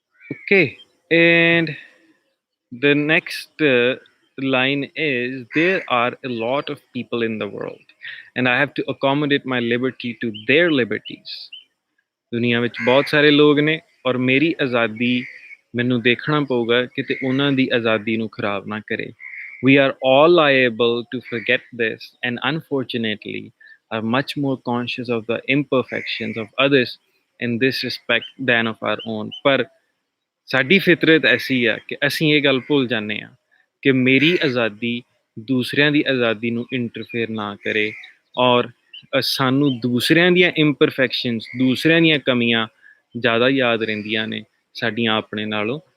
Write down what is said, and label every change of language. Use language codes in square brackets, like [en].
[en] Okay, and the next line is there are a lot of people in the world and I have to accommodate my liberty to their liberties। [pa] ਦੁਨੀਆ ਵਿੱਚ ਬਹੁਤ ਸਾਰੇ ਲੋਕ ਨੇ ਔਰ ਮੇਰੀ ਆਜ਼ਾਦੀ ਮੈਨੂੰ ਦੇਖਣਾ ਪਊਗਾ ਕਿਤੇ ਉਹਨਾਂ ਦੀ ਆਜ਼ਾਦੀ ਨੂੰ ਖਰਾਬ ਨਾ ਕਰੇ। [en] We are all liable to forget this and unfortunately are much more conscious of the imperfections of others in this respect than of our own। [pa] ਪਰ ਸਾਡੀ ਫਿਤਰਤ ਐਸੀ ਆ ਕਿ ਅਸੀਂ ਇਹ ਗੱਲ ਭੁੱਲ ਜਾਂਦੇ ਹਾਂ ਕਿ ਮੇਰੀ ਆਜ਼ਾਦੀ ਦੂਸਰਿਆਂ ਦੀ ਆਜ਼ਾਦੀ ਨੂੰ ਇੰਟਰਫੇਅਰ ਨਾ ਕਰੇ, ਔਰ ਸਾਨੂੰ ਦੂਸਰਿਆਂ ਦੀਆਂ ਇੰਪਰਫੈਕਸ਼ਨਸ, ਦੂਸਰਿਆਂ ਦੀਆਂ ਕਮੀਆਂ ਜ਼ਿਆਦਾ ਯਾਦ ਰਹਿੰਦੀਆਂ ਨੇ ਸਾਡੀਆਂ ਆਪਣੇ ਨਾਲੋਂ।